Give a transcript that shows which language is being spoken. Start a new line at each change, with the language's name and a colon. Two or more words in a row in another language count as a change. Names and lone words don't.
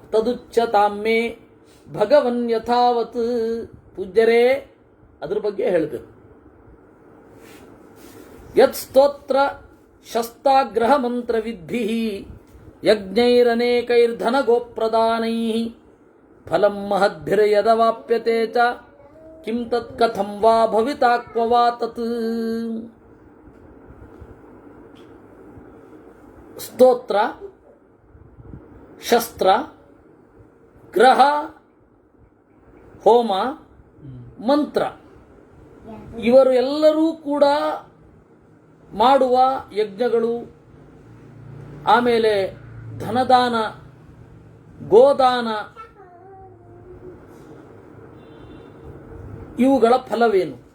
Sanskrit: ತದುಚ್ಯತಾಮೆ ಭಗವನ್ ಯಥಾವತ್.
Kannada: ಪೂಜ್ಯರೇ, ಅದ್ರ ಬಗ್ಗೆ ಹೇಳಬೇಕು.
Sanskrit: ಯತ್ ಸ್ತೋತ್ರ ಶಸ್ತಾಗ್ರಹ ಮಂತ್ರವಿದ್ಭಿ ಯಜ್ಞೈರನೇಕೈರ್ಧನ ಗೋಪ್ರದಾನೈ ಫಲಂ ಮಹದ್ಭಿರ್ಯದವಾಪ್ಯತೆ ಚ ಕಿಂ ತತ್ ಕಥಂ ವಾ ಭವಿತಾ ಕ್ವ ವಾ ತತ್.
Kannada: ಸ್ತೋತ್ರ, ಶಸ್ತ್ರ, ಗ್ರಹ, ಹೋಮ, ಮಂತ್ರ, ಇವರು ಎಲ್ಲರೂ ಕೂಡ ಮಾಡುವ ಯಜ್ಞಗಳು, ಆಮೇಲೆ ಧನದಾನ, ಗೋದಾನ, ಇವುಗಳ ಫಲವೇನು?